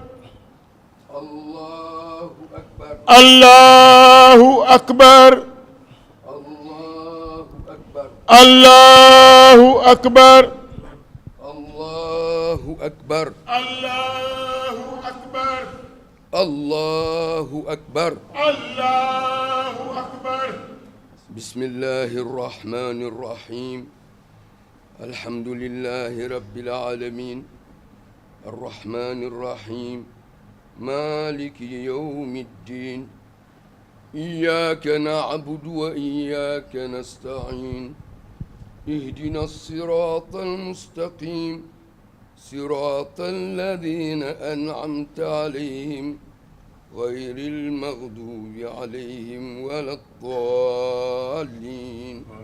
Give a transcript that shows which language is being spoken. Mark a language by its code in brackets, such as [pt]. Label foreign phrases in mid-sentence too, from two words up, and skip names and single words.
[ar] الله أكبر الله أكبر الله أكبر الله أكبر الله أكبر الله أكبر الله أكبر بسم الله الرحمن الرحيم الحمد لله رب العالمين الرحمن الرحيم مالك يوم الدين إياك نعبد وإياك نستعين اهدنا الصراط المستقيم صراط الذين أنعمت عليهم غير المغضوب عليهم ولا الضالين